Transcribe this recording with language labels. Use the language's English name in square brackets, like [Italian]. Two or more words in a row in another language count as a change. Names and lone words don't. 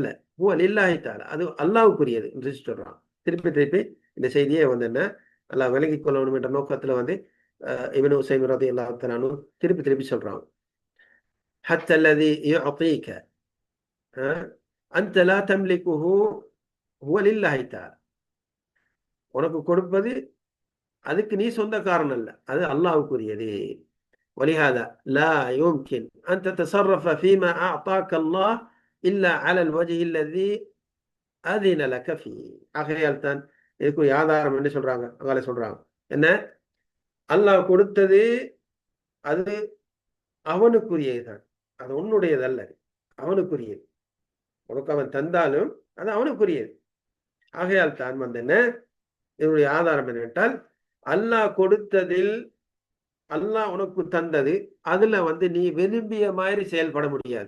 [Arabic] هو لله تعالى [Tamil] அது அல்லாஹ்வுக்குரியது என்று சொல்றான். திருப்பி திருப்பி இந்த செய்தியை என்ன அல்லாஹ் விளங்கிக் கொள்ளணும் என்ற நோக்கத்துல இப்னு உஸைமீன் [Arabic] رضي الله تعالى عنه [Tamil] திருப்பி திருப்பி சொல்றாங்க. [Arabic] حتى الذي يعطيك أنت لا تملكه هو لله تعالى [Tamil] உனக்கு கொடுப்பது அதுக்கு நீ சொந்தக்காரன் அல்ல, அது அல்லாஹ்வுக்குரியது. [Arabic] ولهذا لا يمكن أن تتصرف فيما أعطاك الله إلا على الوجه الذي أذن لك فيه. [Tamil] ஆகையால் தான் இதுக்கு ஆதாரம் என்ன சொல்றாங்க, அங்கால சொல்றாங்க என்ன, அல்லாஹ் கொடுத்தது அது அவனுக்குரியதுதான், அது உன்னுடையதல்ல, அவனுக்குரியது. உனக்கு அவன் தந்தாலும் அது அவனுக்குரியது. ஆகையால் தான் என்ன இதனுடைய ஆதாரம் என்னவென்றால், அல்லாஹ் கொடுத்ததில் அல்லாஹ் உனக்கு தந்தது அதுல நீ விரும்பிய மாதிரி செயல்பட முடியாது.